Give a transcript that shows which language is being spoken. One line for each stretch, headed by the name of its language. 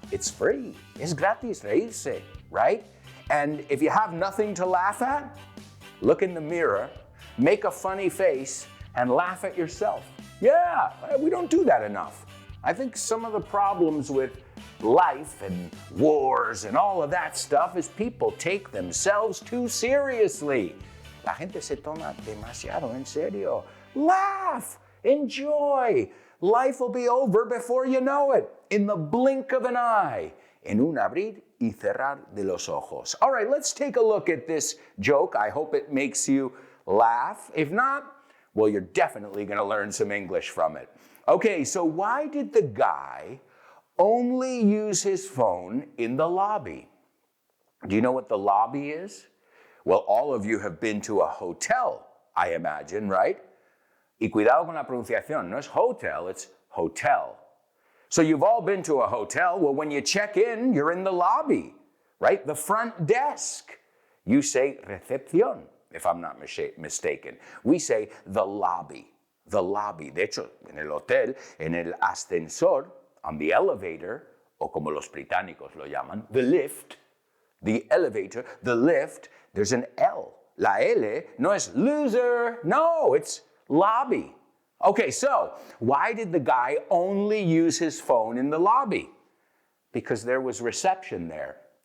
English: It's free,
Spanish: es gratis reírse,
English: right? And if you have nothing to laugh at, look in the mirror, make a funny face, and laugh at yourself. Yeah, we don't do that enough. I think some of the problems with life and wars and all of that stuff is people take themselves too seriously.
Spanish: La gente se toma demasiado en serio.
English: Laugh, enjoy. Life will be over before you know it, in the blink of an eye,
Spanish: en un abrir y cerrar de los ojos.
English: All right, let's take a look at this joke. I hope it makes you laugh. If not, well, you're definitely going to learn some English from it. Okay, so why did the guy only use his phone in the lobby? Do you know what the lobby is? Well, all of you have been to a hotel, I imagine, right?
Spanish: Y cuidado con la pronunciación, no es hotel,
English: it's hotel. So you've all been to a hotel. Well, when you check in, you're in the lobby, right? The front desk. You say recepción, if I'm not mistaken. We say the lobby. The lobby.
Spanish: De hecho, en el hotel, en el ascensor, on the elevator, o como los británicos lo llaman,
English: the lift, the elevator, the lift, there's an L.
Spanish: La L no es loser, no,
English: it's lobby. Okay, so why did the guy only use his phone in the lobby? Because there was reception there.